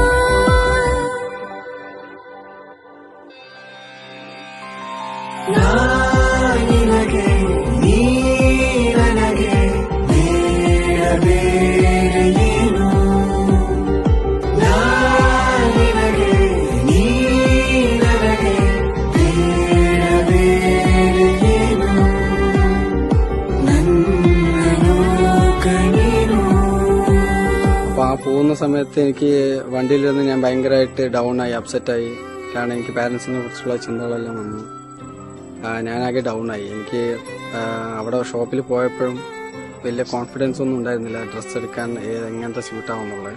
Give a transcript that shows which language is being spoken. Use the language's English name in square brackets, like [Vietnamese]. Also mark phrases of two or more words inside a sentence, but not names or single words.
[Kannada] ನಿನಗೆ ನೀ ನನಗೆ ಬೇಡ ಬೇರೆ ಏನು. ನಿನಗೆ ನೀ ನನಗೆ ಬೇಡ ಬೇರೆ ಏನು. ನನ್ನ ಲೋಕ ನೀನು. [Malayalam] അപ്പൊ ആ പോകുന്ന സമയത്ത് എനിക്ക് വണ്ടിയിലിരുന്ന് ഞാൻ ഭയങ്കരമായിട്ട് ഡൗൺ ആയി, അപ്സെറ്റായി. കാരണം എനിക്ക് പാരന്റ്സിനെ കുറിച്ചുള്ള ചിന്തകളെല്ലാം വന്നു. ഞാനാകെ ഡൗൺ ആയി. എനിക്ക് അവിടെ ഷോപ്പിൽ പോയപ്പോഴും വലിയ കോൺഫിഡൻസ് ഒന്നും ഉണ്ടായിരുന്നില്ല, ഡ്രസ്സ് എടുക്കാൻ എങ്ങനത്തെ സ്യൂട്ടാവുന്നുള്ളത്.